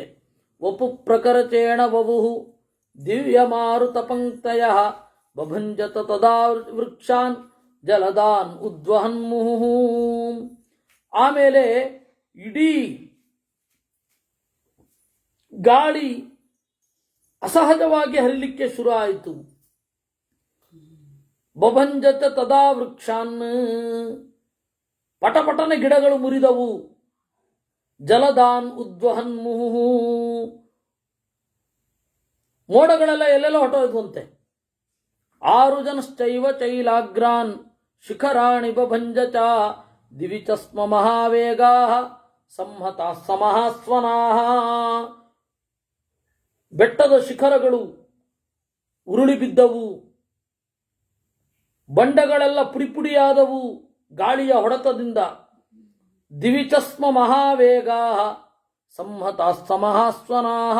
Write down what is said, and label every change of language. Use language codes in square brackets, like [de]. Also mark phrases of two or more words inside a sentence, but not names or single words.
[sa] ವಪು ಪ್ರಕರಚೇಣ ವವುಃ ದಿವ್ಯ ಮಾರುತ ಪಂಕ್ತಯ ಬಭಂಜತ ತದಾ ವೃಕ್ಷಾನ್ ಜಲದಾನ್ ಉದ್ವಹನ್ಮುಹುಃ. [kn] ಆಮೇಲೆ ಇಡೀ ಗಾಳಿ ಅಸಹಜವಾಗಿ ಹರಿಲಿಕ್ಕೆ ಶುರು ಆಯಿತು. [sa] ಬಭಂಜತ ತದಾ ವೃಕ್ಷಾನ್, [kn] ಪಟಪಟನೆ ಗಿಡಗಳು ಮುರಿದವು. [sa] ಜಲದಾನ್ ಉದ್ವಹನ್ಮುಹುಃ, [kn] ಮೋಡಗಳೆಲ್ಲ ಎಲ್ಲೆಲ್ಲ ಹೊಟ್ಟೋಯ್ತಂತೆ. [sa] ಆರುಜನಶ್ಚೈವ ಚೈಲಾಗ್ರಾನ್ ಶಿಖರಾಣಿ ಬಭಂಜಚ ದಿವಿ ಚ ಸ್ಮ ಮಹಾವೇಗಾಃ ಸಂಹತಾಃ ಸಮಹಾಸ್ವನಾಃ. [kn] ಬೆಟ್ಟದ ಶಿಖರಗಳು ಉರುಳಿ ಬಿದ್ದವು, ಬಂಡೆಗಳೆಲ್ಲ ಪುಡಿಪುಡಿಯಾದವು ಗಾಳಿಯ ಹೊಡೆತದಿಂದ. [sa] ದಿವಿಚಸ್ಮ ಮಹಾವೇಗಾಃ ಸಂಹತಾಃ ಸಮಹಾಸ್ವನಾಃ.